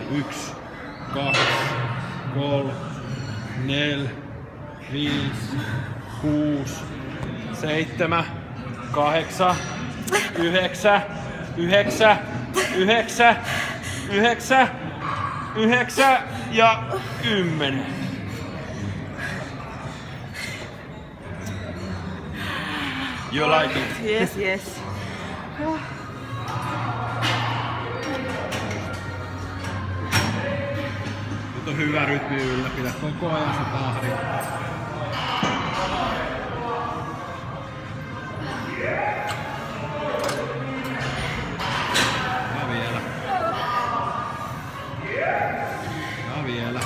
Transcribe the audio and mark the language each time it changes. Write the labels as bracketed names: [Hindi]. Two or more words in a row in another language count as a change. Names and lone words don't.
[Finnish] 1, 2, 3, 4, 5, 6, 7, 8, 9 ja 10. [English] You like it? Yes. [Finnish] Nyt on hyvä rytmi ylläpidä koko ajan se tahdin. Ja vielä.